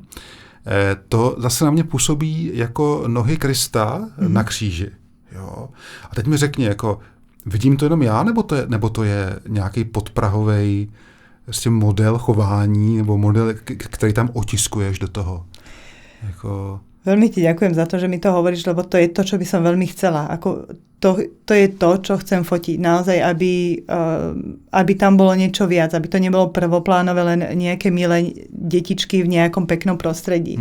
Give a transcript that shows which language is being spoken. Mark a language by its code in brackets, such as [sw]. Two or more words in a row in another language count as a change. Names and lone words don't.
[cs] To zase na mě působí jako nohy Krista na kříži, jo. A teď mi řekni, jako vidím to jenom já, nebo to je nějaký podprahovej model chování, nebo model, který tam otiskuješ do toho? Jako... [sk] Veľmi ti ďakujem za to, že mi to hovoríš, lebo to je to, čo by som veľmi chcela. To je to, čo chcem fotiť. Naozaj, aby tam bolo niečo viac, aby to nebolo prvoplánové, len nejaké milé detičky v nejakom peknom prostredí.